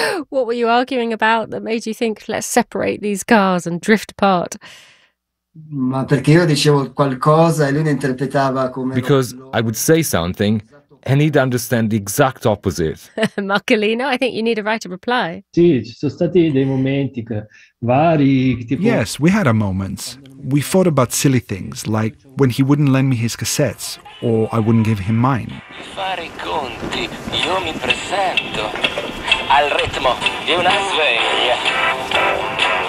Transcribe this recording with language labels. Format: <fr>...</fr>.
<en>What were you arguing about that made you think, let's separate these cars and drift apart?</en> <it>Ma perché io dicevo qualcosa e lui interpretava come...</it> <en>Because I would say something, and he'd understand the exact opposite. Marcolino, I think you need a right to reply.</en> <it>Sì, ci sono stati dei momenti vari, tipo...</it> <en>Yes, we had our moments. We fought about silly things, like when he wouldn't lend me his cassettes, or I wouldn't give him mine.</en> <it>Fare I conti, io mi presento al ritmo di una sveglia.</it>